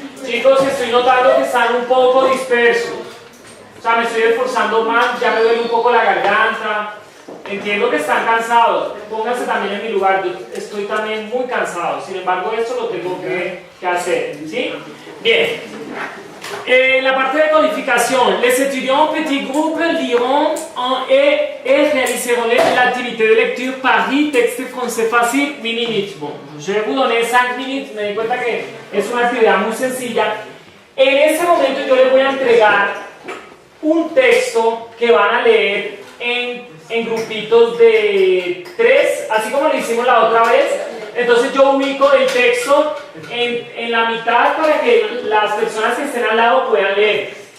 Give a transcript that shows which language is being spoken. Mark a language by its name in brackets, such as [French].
[Spanish] Chicos, estoy notando que están un poco dispersos. O sea, me estoy esforzando más, ya me duele un poco la garganta. Entiendo que están cansados. Pónganse también en mi lugar, yo estoy también muy cansado. Sin embargo, esto lo tengo que hacer. ¿Sí? Bien. La parte de codificación. [French] Les étudiants en petit groupe liront et réaliseront l'activité de lecture Paris, texte français facile, mini-minutes. Bon, je vais vous donner 5 minutes. [Spanish] Me di cuenta que es una actividad muy sencilla. En este momento yo les voy a entregar un texto que van a leer en grupitos de 3, así como lo hicimos la otra vez. Entonces yo ubico el texto en la mitad para que las personas que estén al lado puedan leer.